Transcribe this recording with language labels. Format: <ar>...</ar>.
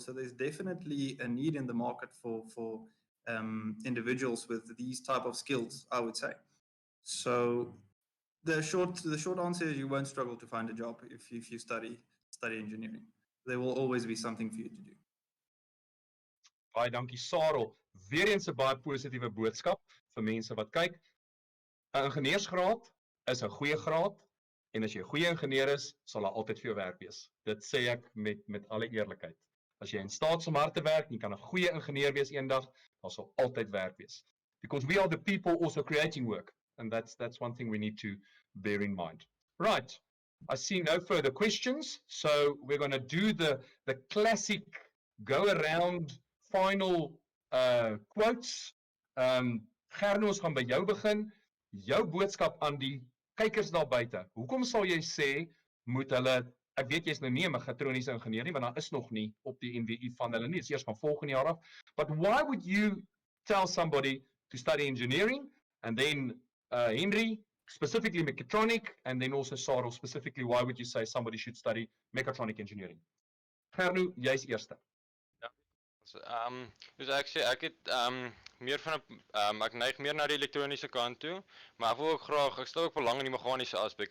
<en>So there's definitely a need in the market for individuals with these type of skills, I would say. So the short answer is you won't struggle to find a job if you study engineering. There will always be something for you to do.</en> <af>Baie dankie Sarel. Weer eens 'n baie positiewe boodskap vir mense wat kyk. 'n Ingenieursgraad is 'n goeie graad en as jy 'n goeie ingenieur is, sal daar altyd vir jou werk wees. Dit sê ek met alle eerlikheid. As jy in staat om hard te werk, jy kan 'n goeie ingenieur wees eendag, daar sal altyd werk wees.</af> <en>Because we are the people also creating work, and that's one thing we need to bear in mind. Right. I see no further questions, so we're going to do the classic go around final quotes.</en> <af>Gerno, ons gaan by jou begin. Jou boodskap aan die kykers daar buite. Hoekom sal jy sê moet hulle, ek weet jy's nou nie 'n mechatroniese ingenieur nie, want daar is nog nie op die NWU van hulle nie, dit is eers van volgende jaar af.</af> <en>But why would you tell somebody to study engineering, and then Henry specifically mechatronic, and then also Sarel specifically, why would you say somebody should study mechatronic engineering?</en> <af>Gerno, jy's eerste. Dus ek sê ek het meer van 'n ek neig meer na die elektroniese kant toe, maar ek wil ook graag, ek stel ook belang in die meganiese aspek.</af>